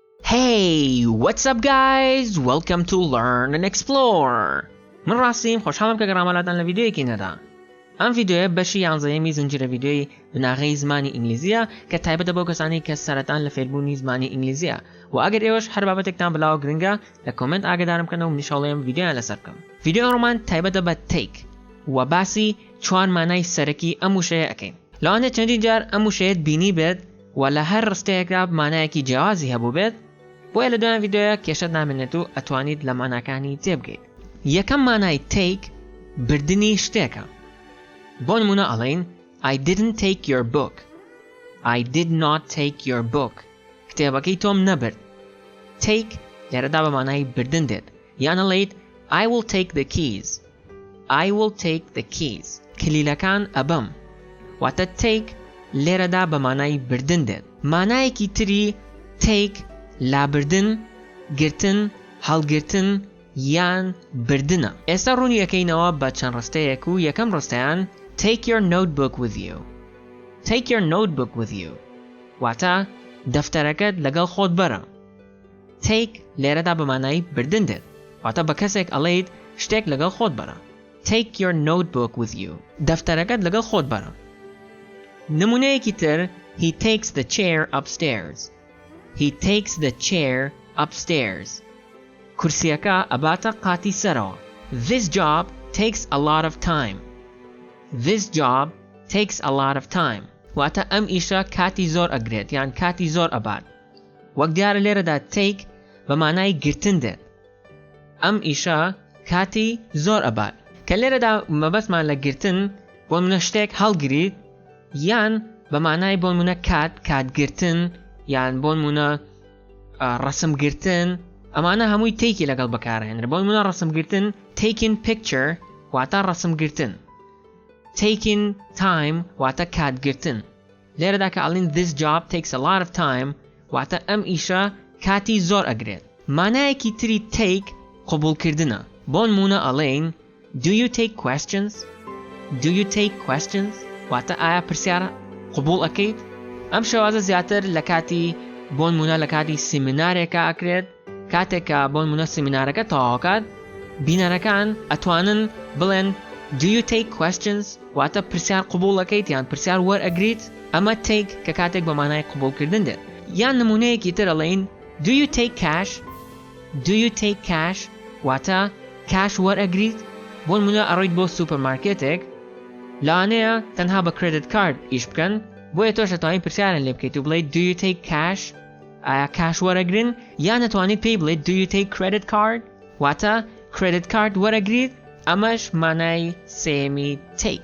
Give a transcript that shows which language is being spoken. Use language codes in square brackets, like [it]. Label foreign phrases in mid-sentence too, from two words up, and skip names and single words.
[en] Hey, what's up guys? Welcome to Learn and Explore. [ckb] من راسیم خوشحالم که گرامالاتان لویدیویکی ندا. ام ویدیو بەشی یانزەیەمی زنجیرە ویدیۆی بناغەی زمانی ئینگلیزیە کە تایبەتە بۆ کەسانی کە سەرەتان لە فێربوونی زمانی ئینگلیزیە و ئەگەر ئێوەش هەر بابەتێکتان بڵاو گرنگە لە کۆمنت ئاگادارم کەنەوە و منیشەڵێم ویدیۆیان لەسەر بکەم. ویدیۆ ئەڕۆمان تایبەتە بە take و باسی چوار مانای سەرەکی ئەم وشەیە ئەکەین. لەوانەیە چەندین جار ئەم وشەیەت بینی بێت و لە هەر ڕستەیەکدا مانایەکی جیاوازی هەبوو بێت بۆیە لە دوایان ویدیۆیە کێشەت نامێنێت و ئەتوانیت لە ماناکانی تێبگەیت. یەکەم مانای take بردنی شتێکە. بۆ نمونە ئەڵێین [en] I didn't take your book. I did not take your book. [ckb] کتێبەکەی تۆم نەبرد. Take لێرەدا بە مانای بردن دێت. یان ئەڵێیت [en] I will take the keys. I will take the keys. [ckb] کلیلەکان ئەبەم. واتە take لێرەدا بە مانای بردن دێت. مانایەکی تری take لابردن، گرتن، هەڵگرتن یان بردنە. ئێستا ڕوونی یەکەینەوە بە چەند ڕستەیەک و یەکەم ڕستەیان [en] Take your notebook with you. Take your notebook with you. [ckb] واتە دەفتەرەکەت لەگەڵ خۆت بەرە. Take لێرەدا بە مانای بردن دێت. واتە بە کەسێک ئەڵێیت شتێک لەگەڵ خۆت بەرە. [en] Take your notebook with you. [ckb] دەفتەرەکەت لەگەڵ خۆت بەرە. نمونەیەکی تر [en] He takes the chair upstairs. He takes the chair upstairs. [ckb] کورسیەکە ئەباتە قاتی سەرەوە. [en] This job takes a lot of time. This job takes a lot of time. [ckb] واتە ئەم ئیشە کاتی زۆر ئەگرێت یان کاتی زۆر ئەبات. وەک دیارە لێرەدا take بە مانای گرتن دێت. ئەم ئیشە کاتی زۆر ئەبات. کە لێرەدا مەبەستمان لە گرتن بۆ منە شتێک هەڵگریت یان بە مانای بۆ منە کاتگرتن یان بۆ منە ڕەسمگرتن ئەمانە هەمووی تێکی لەگەڵ بەکارهێنرێت. بۆ منە ڕەسمگرتن [en] taking picture [ckb] واتە ڕەسمگرتن. [en] Taking time [ckb] واتە کاتگرتن. لێرەدا کە ئەڵین [en] this job takes a lot of time [ckb] واتە ئەم ئیشە کاتی زۆر ئەگرێت. مانایەکی تری take قبولکردنە. بۆ نمونە ئەڵێین [en] Do you take questions? Do you take questions? [ckb] واتە ئایا پرسیارە قبول ئەکەیت؟ ئەم شێوازە زیاتر لە کاتی بۆ نمونە لە کاتی سیمینارێکە ئەکرێت. کاتێکە بۆ نمونە سیمینارەکە تەواوکات بینەرەکان ئەتوانن بڵێن [en] Do you take questions? [ckb] واتە پرسیار قبول ئەکەیت یان پرسیار وەرئەگریت؟ ئەمە take کە کاتێک بە مانای قبولکردن دێت. یان نمونەیەکی تر ئەڵێین [en] Do you take cash? Do you take cash? [ckb] واتە cash وەرئەگریت؟ بۆ نمونە ئەڕۆیت بۆ سوپەرمارکێتێک لەوانەیە تەنها بە [en] credit card [ckb] ئیش بکەن بۆیە تۆش ئەتوانیت پرسیارن لێ بکەیت و بڵێیت [en] Do you take cash? [ckb] ئایا cash وەرئەگرن؟ یان ئەتوانیت پێی بڵێیت [en] Do you take credit card? [ckb] واتە [en] credit card [ckb] وەرئەگریت؟ ئەمەش مانای سێمی take.